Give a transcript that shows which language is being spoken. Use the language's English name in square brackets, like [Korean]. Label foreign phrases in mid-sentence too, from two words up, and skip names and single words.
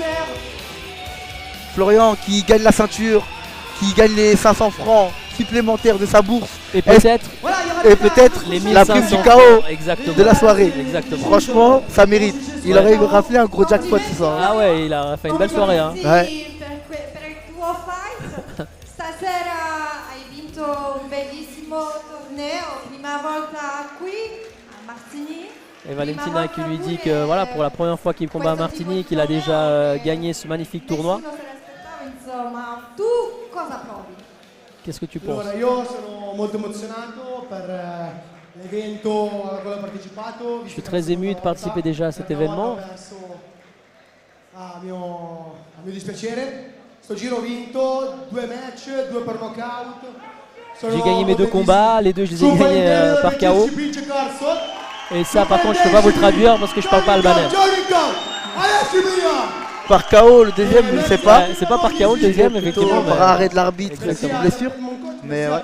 [French] Florian qui gagne la ceinture, qui gagne les 500 francs supplémentaires de sa bourse Et peut-être et peut-être les la prime 1500 du KO exactement. de la soirée. Exactement. Franchement, ça mérite. Il aurait raflé un gros jackpot ce soir. Ah ouais, il a fait une belle soirée. Hein. Ouais. [Italian] Per il tuo fight. Stasera hai vinto un bellissimo torneo, prima volta qui a Martigny. [French] Et Valentina qui lui dit que voilà, pour la première fois qu'il combat à Martigny, qu'il a déjà gagné ce magnifique tournoi. [Italian] Nessuno se l'aspettava, insomma. Tu cosa provi? [French] Qu'est-ce que tu penses? [Italian] Allora, io sono molto emozionato per l'evento a cui ho partecipato. [French] Je suis très ému de participer déjà à cet événement. [Italian] A mio dispiacere. Sto giro ho vinto 2 match, 2 per knockout. [French] J'ai gagné mes 2 combats, les 2 je les ai gagnés par KO. Et ça, par contre, je peux pas vous le traduire parce que je parle pas albanais. Par KO, le deuxième, je ne sais pas. C'est pas par KO le deuxième, effectivement. Par arrêt de l'arbitre, Exactement. blessure. Mais ouais.